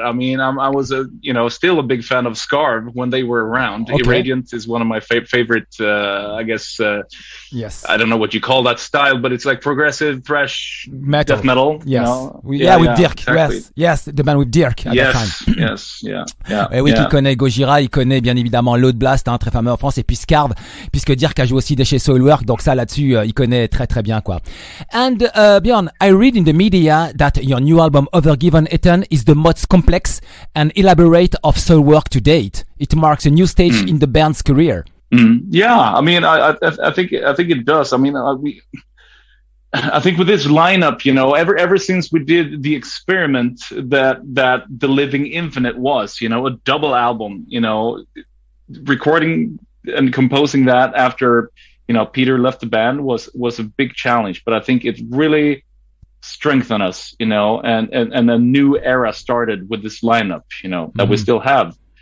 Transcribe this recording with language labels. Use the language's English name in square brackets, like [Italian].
[English] I mean, I was still a big fan of Scarv when they were around. Okay. Irradiant is one of my favorite. I guess. Yes. I don't know what you call that style, but it's like progressive thrash metal. Death metal. Yes. You know? With Dirk. Exactly. Yes, the band with Dirk at that time. Yes. Yeah. [French] Et oui, qui connaît Gojira, il connaît bien évidemment Load Blast, hein, très fameux en France, et puis Scarv, puisque Dirk a joué aussi chez Soilwork, donc ça là-dessus, il connaît très très bien quoi. [English] And Björn, I read in the media that your new album Övergivenheten is the most complex and elaborate of Soilwork to date. It marks a new stage in the band's career. Yeah, I mean, I think it does. I mean, I think with this lineup, ever since we did the experiment that The Living Infinite was, a double album, recording and composing that after, Peter left the band was a big challenge, but I think it really strengthened us, and a new era started with this lineup, that we still have.